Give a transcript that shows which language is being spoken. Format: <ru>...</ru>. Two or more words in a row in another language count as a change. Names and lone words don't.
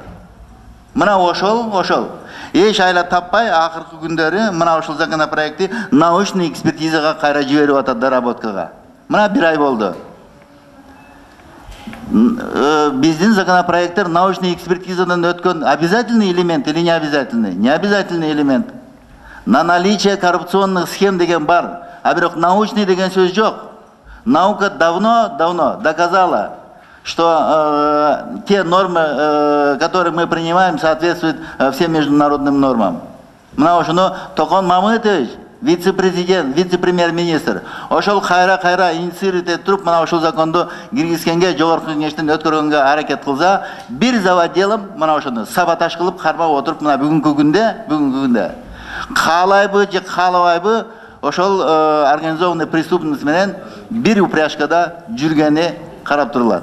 <ky>Мына ошол эч айла таппай акыркы күндөрү мына ошол законопроекти научный экспертизага кайра жиберип атат доработкага. Мына 1 ай болду. Биздин законопроекттер научный экспертизадан өткөн</ky> <ru>обязательный элемент или не обязательный? Не обязательный элемент. На наличие коррупционных схем</ru> <ky>деген бар, а бирок научный деген сөз жок.</ky> <ru>Наука давно доказала, что те нормы, которые мы принимаем, соответствуют всем международным нормам.</ru> <ky>Мына ошону Токон Мамытович, вице-президент, вице-премьер-министр, ошол кайра инициировать этип туруп, мына ошол законду киргизгенге, жогорку кеңештен өткөргөнгө аракет кылса, бир заводелым мына ошону саботаж кылып кармап отуруп, мына бүгүнкү күндө каалайбы же каалабайбы ошол</ky> <ru>организованный преступность</ru> <ky>менен бир упряжкада жүргени карап турулат.</ky>